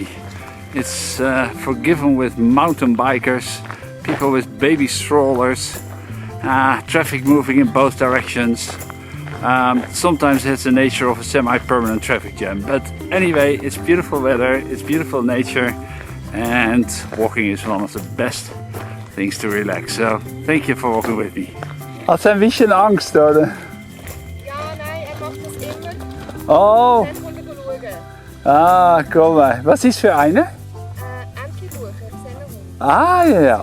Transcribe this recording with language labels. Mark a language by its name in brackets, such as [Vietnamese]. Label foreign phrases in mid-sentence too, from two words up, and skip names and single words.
[English] It's forgiven with mountain bikers, people with baby strollers, traffic moving in both directions. Sometimes it's the nature of a semi-permanent traffic jam. But anyway, it's beautiful weather, it's beautiful nature, and walking is one of the best things to relax. So thank you for walking with me. [Dutch] Had ze een beetje angst, oder? Oh! [German] Ah, komm mal. Was ist für eine? Antibuche, Hund. Ah ja, ja.